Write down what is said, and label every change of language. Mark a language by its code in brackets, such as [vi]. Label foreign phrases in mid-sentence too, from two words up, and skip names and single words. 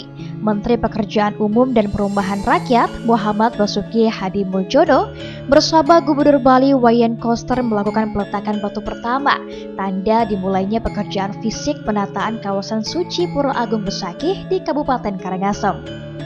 [id] Menteri Pekerjaan Umum dan Perumahan Rakyat Muhammad Basuki Hadi Muljono bersama Gubernur Bali Wayan Koster melakukan peletakan batu pertama, tanda dimulainya pekerjaan fisik penataan kawasan suci Pura Agung Besakih di Kabupaten Karangasem.